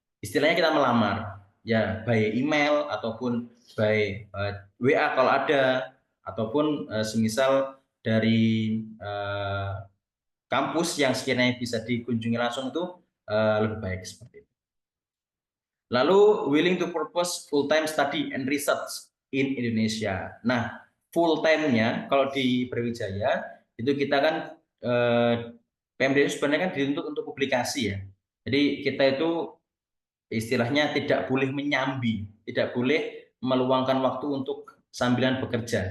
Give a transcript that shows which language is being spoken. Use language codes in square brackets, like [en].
[id] Istilahnya kita melamar ya, by email ataupun by WA kalau ada, ataupun semisal dari kampus yang sekiranya bisa dikunjungi langsung itu lebih baik seperti itu. [en] Lalu willing to purpose full-time study and research in Indonesia. [id] Nah, full-time-nya kalau di Brawijaya itu kita kan PMDSU sebenarnya kan dituntut untuk publikasi ya. Jadi kita itu istilahnya tidak boleh menyambi, tidak boleh meluangkan waktu untuk sambilan bekerja.